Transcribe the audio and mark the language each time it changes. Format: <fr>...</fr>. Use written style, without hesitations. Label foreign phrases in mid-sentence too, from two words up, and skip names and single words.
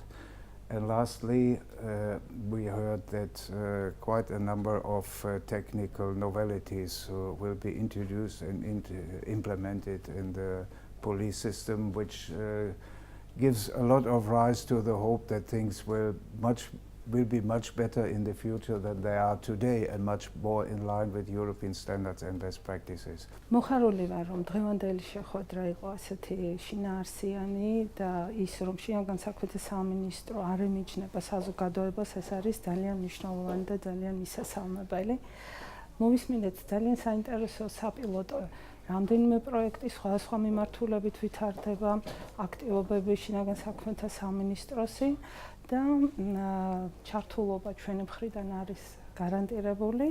<en>And lastly, we heard that quite a number of technical novelties will be introduced and implemented in the police system, which gives a lot of rise to the hope that things will be much better in the future than they are today and much more in line with European standards and best practices.</en> <ka>მოხარული ვარ, რომ დღევანდელი შეხვედრა იყო ასეთი შინაარსიანი და ის, რომ შინაგან საქმეთა სამინისტრო არ ემიჯნება საზოგადოებას, ეს არის ძალიან მნიშვნელოვანი და ძალიან მისასალმებელი. მოვისმინეთ ძალიან საინტერესო საპილოტო რამდენიმე პროექტი სხვადასხვა მიმართულებით ვითარდება, აქტივობები შინაგან საქმეთა სამინისტროსი და ჩართულობა ჩვენი მხრიდან არის გარანტირებული.</ka>